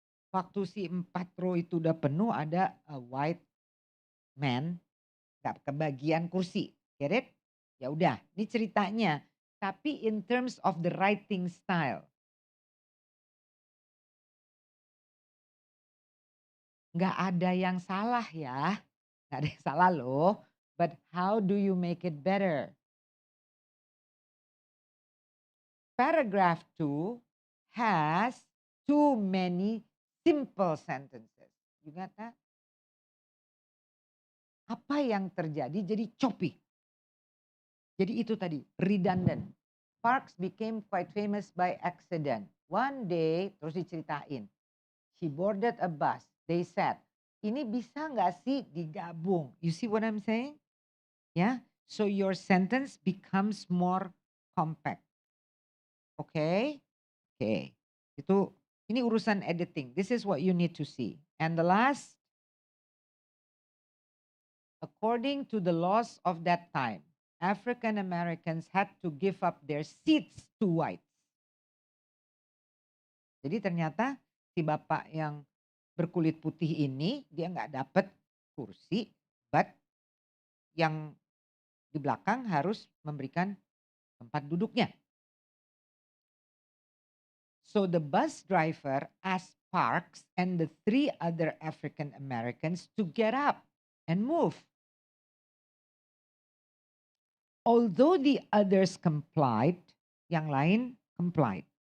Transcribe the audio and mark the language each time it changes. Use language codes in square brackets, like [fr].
[id] Waktu si 4 row itu udah penuh, ada [en] a white man [id] nggak kebagian kursi. [en] Get it? [id] Ya udah, ini ceritanya. Tapi [en] in terms of the writing style. [id] Nggak ada yang salah ya. Nggak ada yang salah loh. [en] But how do you make it better? Paragraph 2 has too many simple sentences. You got that? [id] Apa yang terjadi jadi choppy. Jadi itu tadi, redundant. [en] Parks became quite famous by accident. One day, [id] terus diceritain. [en] She boarded a bus. They said, [id] ini bisa nggak sih digabung? [en] You see what I'm saying? Yeah. So your sentence becomes more compact. Okay? Okay. [id] Itu ini urusan editing. [en] This is what you need to see. And the last, according to the laws of that time, African Americans had to give up their seats to whites. [id] Jadi ternyata si bapak yang berkulit putih ini dia nggak dapat kursi, [en] but [id] yang di belakang harus memberikan tempat duduknya. [en] So the bus driver asked Parks and the 3 other African Americans to get up and move. Although the others complied, [id] yang lain [en] complied.